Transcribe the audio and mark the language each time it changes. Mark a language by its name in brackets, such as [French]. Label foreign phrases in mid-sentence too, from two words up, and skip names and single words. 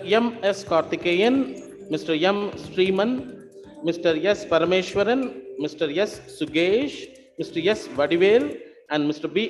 [English] M. S. Karthikeyan, Mr. M. Sriman, Mr. S. Parameshwaran, Mr. S. Sugesh, Mr. S. Vadivel, and Mr. B.